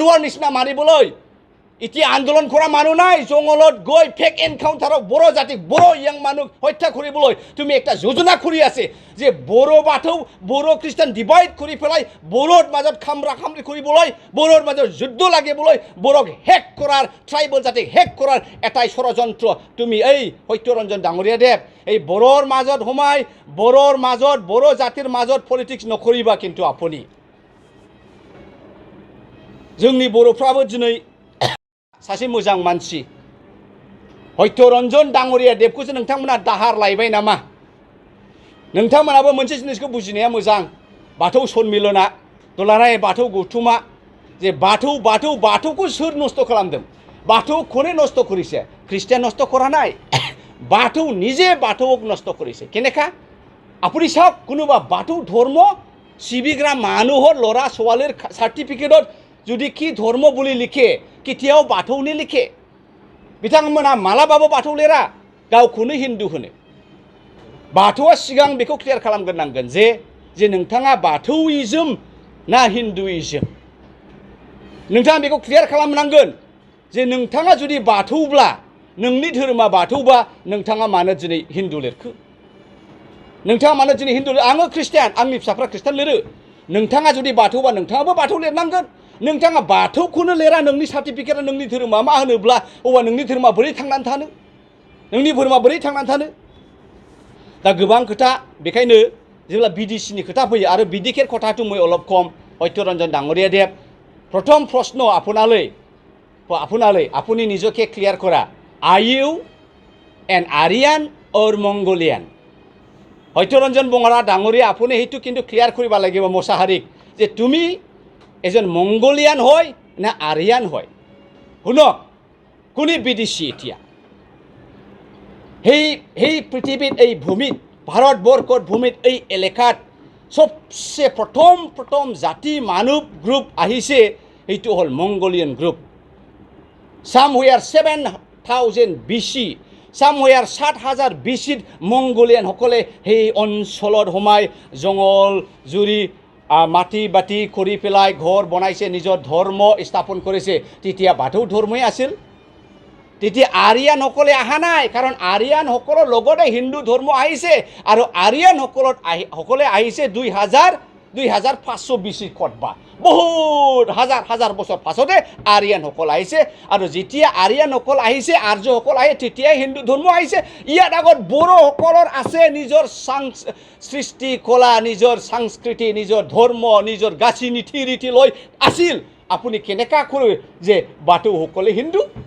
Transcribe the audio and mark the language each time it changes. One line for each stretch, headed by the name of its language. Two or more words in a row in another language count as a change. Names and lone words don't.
Assamese: জানুৱাৰ নিচিনা মাৰিবলৈ এতিয়া আন্দোলন কৰা মানুহ নাই জংগলত গৈ
English: fake encounter
Assamese: বড়ো জাতিক বড়ো ইয়াং মানুহ হত্যা কৰিবলৈ তুমি একটা যোজনা কৰি আছে যে বড়ো বাথৌ বড়ো খ্ৰীষ্টান ডিভাইড কৰি পেলাই বড়োৰ মাজত খামৰা খামৰি কৰিবলৈ বড়োৰ মাজত যুদ্ধ লাগিবলৈ বড়োক হেক কৰাৰ ট্ৰাইবেল জাতিক হেক কৰাৰ এটাই ষড়যন্ত্ৰ তুমি এই সত্যৰঞ্জন ডাঙৰীয়াদেৱ এই বড়োৰ মাজত সোমাই বড়োৰ মাজত বড়ো জাতিৰ মাজত পলিটিক্স নকৰিবা কিন্তু আপুনি
Bodo: जोंनि बर'फ्राबो दिनै सासे मोजां मानसि सत्यरन्जन डाङरिया देबखौसो नोंथांमोना दाहार लायबाय नामा नोंथांमोनाबो मोनसे जिनिसखौ बुजिनाया मोजां बाथौ सन्मिलना दुलाराय बाथौ गौथुमा जे बाथौखौ सोर नस्थ' खालामदों बाथौखौनो नस्थ'
Assamese: কৰিছে খ্ৰীষ্টিয়ান নষ্ট কৰা নাই বাথৌ নিজে বাথৌক নষ্ট কৰিছে কেনেকা আপুনি চাওক কোনোবা বাথৌ ধৰ্ম সিবিগ্ৰা মানুহৰ ল'ৰা ছোৱালীৰ সাৰ্টিফিকেটত যদি কি ধৰ্ম বুলি লিখে কেতিয়াও বাথৌনি লিখে
Bodo: बिथांमोना मालाबाबो बाथौ लेरा गावखौनो हिन्दु होनो बाथौआ सिगां बेखौ क्लियार खालामग्रोनांगोन जे नोंथाङा बाथौइज्म ना हिन्दुइज्म नोंथाङा बेखौ क्लियार खालामनांगोन जे नोंथाङा जुदि बाथौब्ला नोंनि धोरोमा बाथौबा नोंथाङा मानो दिनै हिन्दु लिरखो नोंथाङा मानो दिनै हिन्दु आङो ख्रिस्टियान आंनि फिसाफ्रा ख्रिस्टान लिरो नोंथाङा जुदि बाथौबा नोंथाङाबो बाथौ लिरनांगोन नोंथाङा बाथौखौनो लेरा नोंनि सार्टिफिकेटआ नोंनि धोरोमा मा होनोब्ला अब्ला नोंनि धोरोमा बोरै थांनानै थानो नोंनि धोरोमा बोरै थांनानै थानो दा गोबां खोथा बेखायनो जेब्ला बिडिसिनि खोथा फैयो आरो बिडिकेर
Assamese: কথাটো মই অলপ কম সত্যৰঞ্জন ডাঙৰীয়াদেৱ প্ৰথম প্ৰশ্ন আপোনালৈ আপুনি নিজকে ক্লিয়াৰ কৰা
English: are you an Aryan or Mongolian
Assamese: সত্যৰঞ্জন বঙৰা ডাঙৰীয়া আপুনি সেইটো কিন্তু ক্লিয়াৰ কৰিব লাগিব মোছাহাৰীক যে তুমি এজন মংগোলিয়ান হয় না আরিয়ান হয় শুনক কোনে বিদেশী এতিয়া সেই পৃথিৱীত এই ভূমিত ভাৰতবৰ্ষৰ ভূমিত এই এলেকাত সবচে প্ৰথম জাতি মানৱ গ্ৰুপ আহিছে এইটো হ'ল মংগোলিয়ান গ্ৰুপ somewhere 7000 BC somewhere 7000 BC মংগোলিয়ান সকলে সেই অঞ্চলত সোমাই জংগল জুৰি মাটি বাটি কৰি পেলাই ঘৰ বনাইছে নিজৰ ধৰ্ম স্থাপন কৰিছে তেতিয়া বাথৌ ধৰ্মই আছিল তেতিয়া আৰিয়ান সকলে আহা নাই কাৰণ আৰিয়ান সকলৰ লগতে হিন্দু ধৰ্ম আহিছে আৰু আৰিয়ান সকলে আহিছে 2500 BC কতবা বহুত হাজাৰ বছৰ পাছতে আৰিয়ান সকল আহিছে আৰু যেতিয়া আৰিয়ান সকল আহিছে আৰ্য সকল আহে তেতিয়া হিন্দু ধৰ্ম আহিছে ইয়াত আগত বড়ো সকলৰ আছে নিজৰ সৃষ্টি কলা নিজৰ সংস্কৃতি নিজৰ ধৰ্ম নিজৰ গাছি নীতি ৰীতি লৈ আছিল আপুনি কেনেকা কৰে যে বাথৌ সকলে হিন্দু